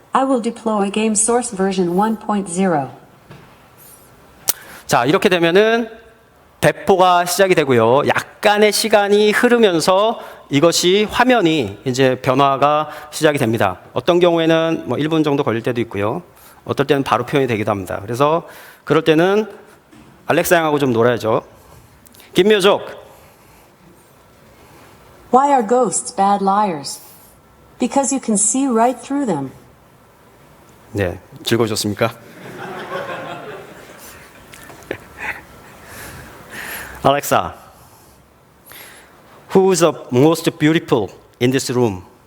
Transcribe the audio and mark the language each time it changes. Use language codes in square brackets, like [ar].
[en] I will deploy game source version 1.0. [ko] 자, 이렇게 되면은 배포가 시작이 되고요. 약간의 시간이 흐르면서 이것이 화면이 이제 변화가 시작이 됩니다. 어떤 경우에는 뭐 1분 정도 걸릴 때도 있고요. 어떨 때는 바로 표현이 되기도 합니다. 그래서 그럴 때는 알렉사 양하고 좀 놀아야죠. [en] Give me a joke. Why are ghosts bad liars? Because you can see right through them. [ko] 네, 즐거우셨습니까? [en] Alexa, who is the most beautiful in this room?